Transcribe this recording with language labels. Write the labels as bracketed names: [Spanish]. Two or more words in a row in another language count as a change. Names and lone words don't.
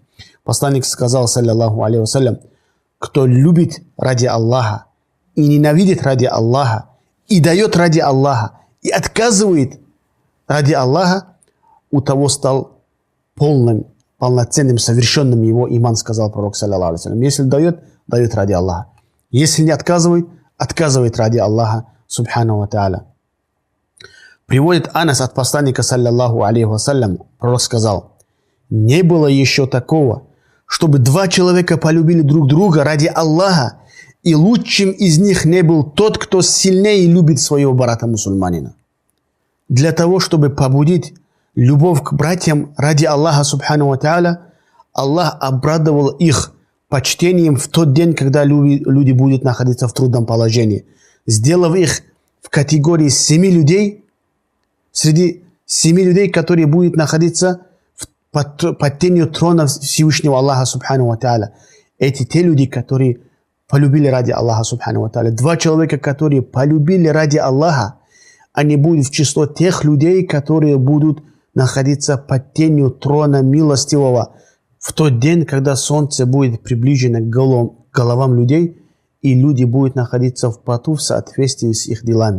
[Russian] Посланник сказал, [Arabic] صلى الله عليه وسلم, [Russian] кто любит ради Аллаха и ненавидит ради Аллаха, и дает ради Аллаха, и отказывает ради Аллаха, у того стал полноценным, совершенным его иман, сказал пророк, [Arabic] صلى الله عليه وسلم. [Russian] Если дает, дает ради Аллаха. Если не отказывает, отказывает ради Аллаха, [Arabic] سبحانه وتعالى. [Russian] Приводит Анас от посланника, [Arabic] صلى الله عليه وسلم, [Russian] пророк сказал, не было еще такого, чтобы два человека полюбили друг друга ради Аллаха, и лучшим из них не был тот, кто сильнее любит своего брата-мусульманина. Для того, чтобы побудить любовь к братьям ради Аллаха, [Arabic] سبحانه وتعالى, [Russian] Аллах обрадовал их почтением в тот день, когда люди будут находиться в трудном положении, сделав их в категории 7 людей, среди 7 людей, которые будут находиться под тенью трона Всевышнего Аллаха, [Arabic] سبحانه وتعالى. [Russian] Эти те люди, которые полюбили ради Аллаха, [Arabic] سبحانه وتعالى. [Russian] Два человека, которые полюбили ради Аллаха, они будут в число тех людей, которые будут находиться под тенью трона милостивого в тот день, когда солнце будет приближено к головам людей, и люди будут находиться в поту в соответствии с их делами.